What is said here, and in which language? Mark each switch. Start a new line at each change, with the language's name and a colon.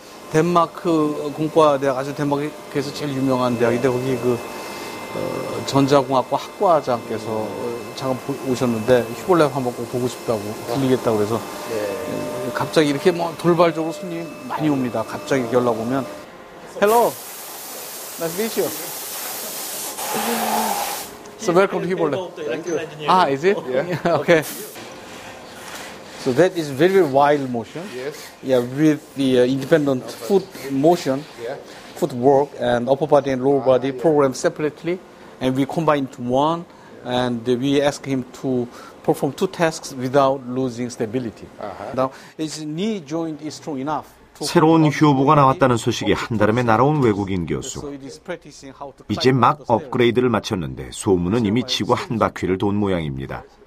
Korean: 덴마크 공과대학, 아주 덴마크에서 제일 유명한 대학인데 거기 전자공학과 학과장께서 잠깐 오셨는데 휴볼랩 한번 꼭 보고 싶다고 들리겠다고 그래서 갑자기 이렇게 돌발적으로 손님이 많이 옵니다. 갑자기 연락 오면
English: Hello, nice to meet you. So welcome to 휴볼랩. Thank you. Is it? Yeah. Okay. So that is very, very wild motion. Yes. Yeah, with the independent foot motion. Yeah. Footwork and upper body and lower body programmed separately, and we combine into one, and we ask him to perform two tasks without losing stability. Now, his knee joint is strong enough.
Korean: 새로운 휴보가 나왔다는 소식이 한달음에 날아온 외국인 교수. 이제 막 업그레이드를 마쳤는데 소문은 이미 지구 한 바퀴를 돈 모양입니다.